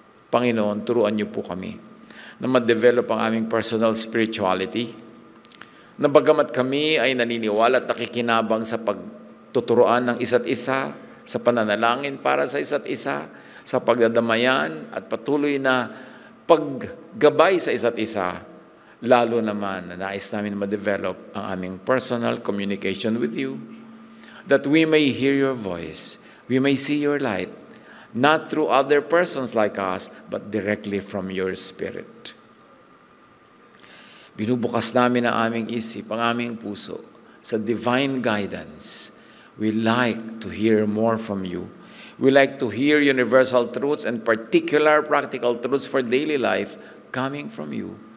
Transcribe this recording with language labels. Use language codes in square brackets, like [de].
[tl] Panginoon, turuan niyo po kami na ma-develop ang aming personal spirituality, na bagamat kami ay naniniwala at nakikinabang sa pagtuturuan ng isa't isa, sa pananalangin para sa isa't isa, sa pagdadamayan at patuloy na paggabay sa isa't isa, lalo naman na nais namin ma-develop ang aming [en] personal communication with you. that we may hear your voice, we may see your light, not through other persons like us, but directly from your Spirit. [tl] Binubukas namin ang aming isip, ang aming puso, sa divine guidance. [en] We like to hear more from you. We like to hear universal truths and particular practical truths for daily life coming from you.